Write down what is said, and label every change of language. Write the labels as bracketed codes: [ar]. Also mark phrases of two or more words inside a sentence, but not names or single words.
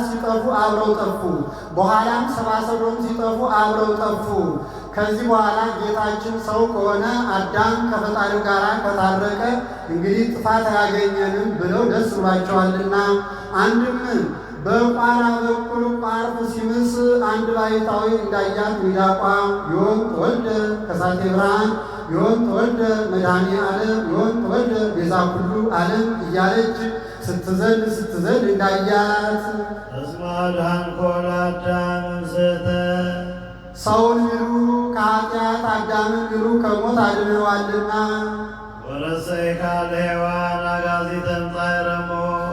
[am] ሲጠፉ አብረው ጠፉ። በኋላም ሰብአ ሰዶም ሲጠፉ አብረው ጠፉ። ከዚህ በኋላ ጌታችን ሰው ከሆነ አዳም ከፈጣሪው ጋር ከታረቀ እንግዲህ ጥፋት አያገኘንም ብለው ደስ ብሏቸዋልና አንድም በቋራ በኩል ቋርፍ ሲምስ አንድ ባሕታዊ እንዳያት ሚዳቋ [gez] ዮም ተወልደ ከሳቴ ብርሃን ዮም ተወልደ መድኃኔ ዓለም ዮም ተወልደ ቤዛ ኩሉ ዓለም [am] እያለች ስትዘል እንዳያት [gez] እስመ አድኃንኮ ለአዳም እምስሕተ [am] ሰውን ሚሉ ከኃጢአት አዳምን ሚሉ ከሞት አድነዋልና [gez] ወረሰይካ ለሔዋን አጋዚተ እምጻዕረ ሞት